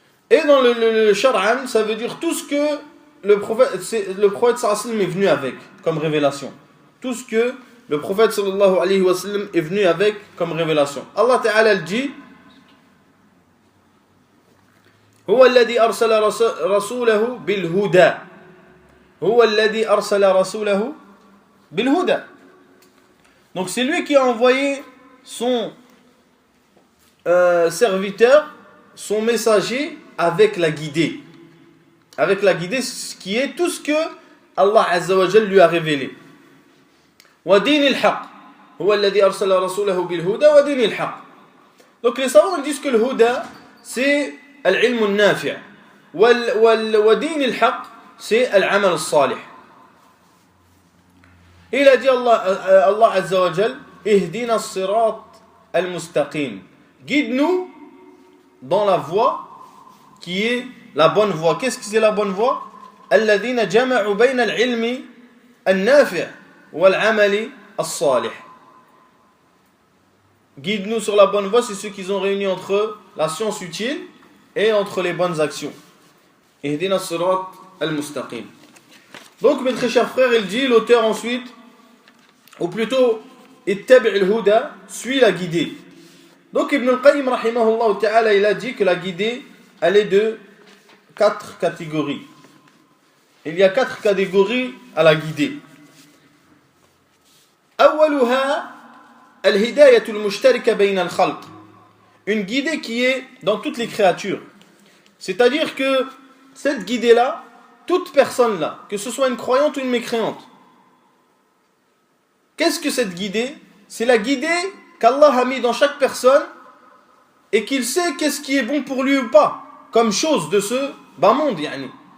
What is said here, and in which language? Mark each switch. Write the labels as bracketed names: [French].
[French] Et dans le shar'an, ça veut dire tout ce que le prophète sallallahu alayhi wa sallam est venu avec comme révélation. Tout ce que le prophète sallallahu alayhi wa sallam est venu avec comme révélation. Allah Ta'ala dit [Arabic] هو الذي أرسل رسوله بالهدى هو الذي أرسل رسوله بالهدى. [French] Donc c'est lui qui a envoyé son serviteur, son messager avec la guidée. Avec la guidée, ce qui est tout ce que Allah Azza wa Jalla lui a révélé. [Arabic] وَدِينِ الْحَقِّ هو الذي أرسل رسوله بالهدى ودين الحق. [French] Donc les savants disent que le huda c'est [Arabic] العلم النافع ودين الحق [French] c'est [Arabic] العمل الصالح. [French] Il a dit Allah Azza wa Jal [Arabic] اهدنا الصراط المستقيم. [French] Guide-nous dans la voie qui est la bonne voie. Qu'est-ce que c'est la bonne voie? [Arabic] الذين جمعوا بين العلم النافع والعمل الصالح. [French] Guide-nous sur la bonne voie, c'est ceux qui ont réuni entre la science utile et entre les bonnes actions. [Arabic] اهدنا الصراط [French] al-mustaqim. Donc, mes très chers frères, il dit, l'auteur ensuite, ou plutôt, ittabi' al-huda, suis la guidée. Donc, Ibn al-Qayyim, rahimahullah ta'ala, il a dit que la guidée, elle est de 4 catégories. Il y a 4 catégories à la guidée. [Arabic] أولها الهداية المشتركة بين الخلق. [French] Une guidée qui est dans toutes les créatures. C'est-à-dire que cette guidée-là, toute personne-là, que ce soit une croyante ou une mécréante, qu'est-ce que cette guidée? C'est la guidée qu'Allah a mis dans chaque personne et qu'il sait qu'est-ce qui est bon pour lui ou pas, comme chose de ce bas monde. Yani.